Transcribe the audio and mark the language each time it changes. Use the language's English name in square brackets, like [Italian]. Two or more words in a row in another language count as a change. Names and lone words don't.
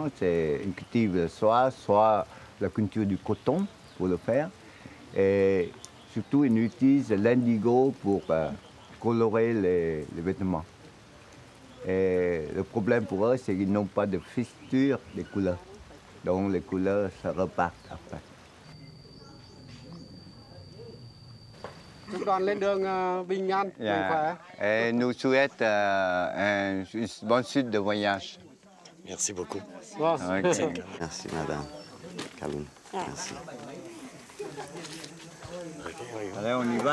[French] Ils cultivent le soie, soit la culture du coton pour le faire. Et surtout, ils utilisent l'indigo pour colorer les vêtements. Et le problème pour eux, c'est qu'ils n'ont pas de fixture des couleurs. Donc les couleurs se repartent après. [Vietnamese] Chúc đoàn lên đường bình an, mạnh khỏe. [French] Et nous souhaitons une bonne suite de voyage. Merci beaucoup. [Vietnamese] Vâng. [French] Merci, madame. Caroline. Merci. Allez, on y va?